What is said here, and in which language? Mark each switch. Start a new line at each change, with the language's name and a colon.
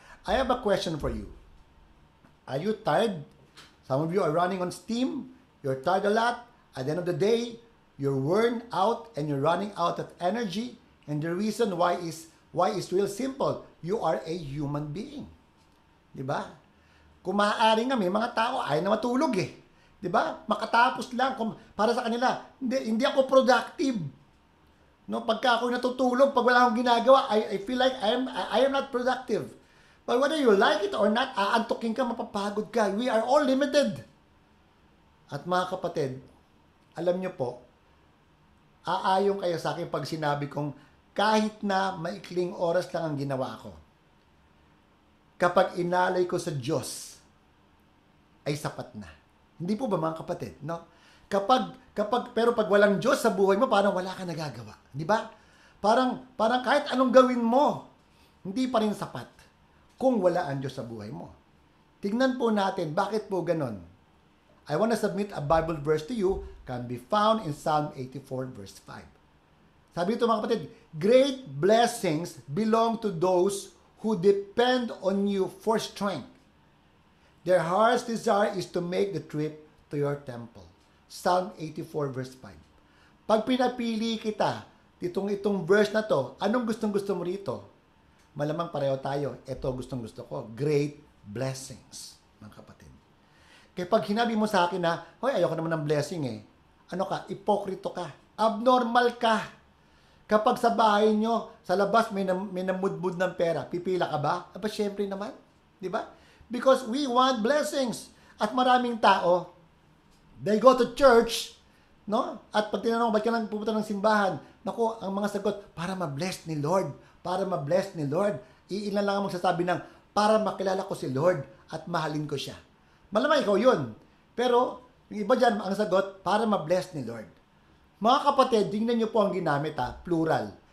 English: I have a question for you. Are you tired? Some of you are running on steam. You're tired a lot. At the end of the day, you're worn out and you're running out of energy. And the reason why is real simple. You are a human being.
Filipino: Diba? Kung maaari nga, may mga tao ay na matulog eh. Diba? Makatapos lang. Para sa kanila, hindi ako productive. No, pagka ako natutulog, pag wala akong ginagawa,
English: I feel like I am not productive.
Filipino: But whether you like it or not, aantukin ka, mapapagod ka. We are all limited. At mga kapatid, alam nyo po, aayon kayo sa akin pag sinabi kong kahit na maikling oras lang ang ginawa ko, kapag inalay ko sa Diyos, ay sapat na. Hindi po ba mga kapatid? No? Pero pag walang Diyos sa buhay mo, parang wala ka nagagawa. Di ba? Parang kahit anong gawin mo, hindi pa rin sapat kung wala ang Diyos sa buhay mo. Tignan po natin, bakit po ganon?
English: I want to submit a Bible verse to you, can be found in Psalm 84 verse 5.
Filipino: Sabi ito mga kapatid,
English: great blessings belong to those who depend on you for strength. Their heart's desire is to make the trip to your temple.
Filipino: Psalm 84 verse 5. Pag pinapili kita, itong verse na to, anong gustong-gusto mo rito? Malamang pareho tayo. Ito gustong-gusto ko.
English: Great blessings,
Filipino: mga kapatid. Kaya pag hinabi mo sa akin na, hoy, ayoko naman ng blessing eh. Ano ka? Ipokrito ka. Abnormal ka. Kapag sa bahay nyo, sa labas may namudmud ng pera, pipila ka ba? Aba, syempre naman. Di ba?
English: Because we want blessings.
Filipino: At maraming tao,
English: they go to church, no?
Filipino: At pag tinanong, ba't ka lang pupunta ng simbahan? Naku, ang mga sagot, para ma-bless ni Lord. Para ma-bless ni Lord. Iilan lang ang magsasabi ng, para makilala ko si Lord at mahalin ko siya. Malamang ikaw yun. Pero, yung iba dyan, ang sagot, para ma-bless ni Lord. Mga kapatid, tingnan nyo po ang ginamit plural.